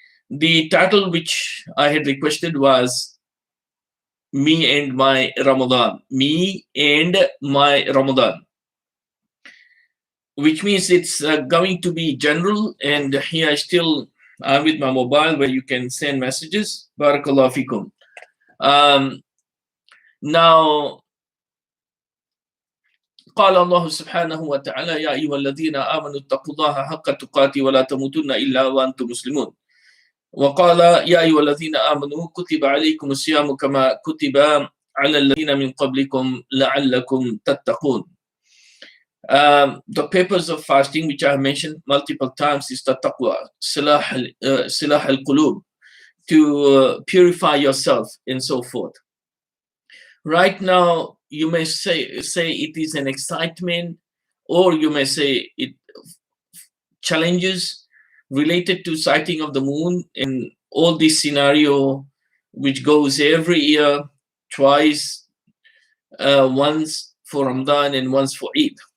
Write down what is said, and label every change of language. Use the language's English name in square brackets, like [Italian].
[English] The title which I had requested was Me and My Ramadan. Me and My Ramadan, which means it's going to be general. And here I'm with my mobile where you can send messages. [Arabic] Barakallahu fikum. [English] Now, [Arabic] قال الله سبحانه وتعالى يا أيها الذين آمنوا اتقوا الله حق تقاته ولا تموتن إلا وأنتم مسلمون. وقال يا أيها الذين آمنوا كتب عليكم الصيام كما كتب على الذين من قبلكم لعلكم تتقون. [English] The purpose of fasting, which I have mentioned multiple times, is the taqwa, silah al-qulub, to purify yourself and so forth. Right now, you may say it is an excitement, or you may say it challenges related to sighting of the moon and all this scenario, which goes every year, twice, once for Ramadan and once for Eid.